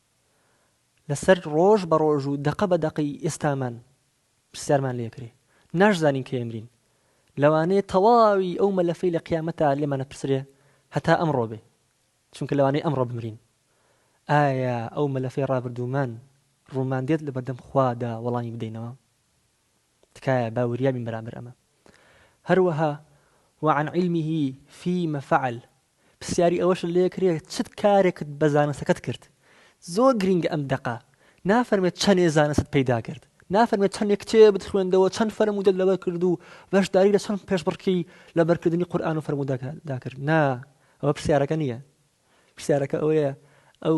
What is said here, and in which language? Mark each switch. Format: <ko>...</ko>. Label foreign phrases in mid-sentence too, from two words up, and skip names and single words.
<ckb>لەسەر ڕۆژ بە ڕۆژ و دەقە بە دەقەی ئێستامان پرسیارمان لێکرێ ناشزانین کە ئێمرین لەوانەیە تەواوی ئەو مەلەفەی لە قیامەتە لێمانە پرسرێ هەتا ئەمڕۆ بێ چونکە لەوانەیە ئەمڕۆ بمرین ئایا ئەو مەلەفەی ڕابردوومان ڕوومان دێت لە بەردەم خوادا وەڵامی بدەینەوە تکایە باوریابین بەرامبەر ئەمە هەروەها</ckb> <ar>وعن علمه فيما فعل</ar> <ckb>پرسیاری ئەوەش لێکرێت چت کارێکت بە زانستەکەت کرد زۆر گرنگە ئەم دەقا نافەرمێت چەندێ زانست پەیدا کرد نافەرمێت چەندێک کتێبت خوێندەوە چەند فەرمودەت لەبەر کرد و بەشداری لە چەند پێشبڕکێی لەبەرکردنی قورئان و فەرمودەکەدا کرد نا ئەوە پرسیارەکە نییە پرسیارەکە ئەوەیە ئەو</ckb>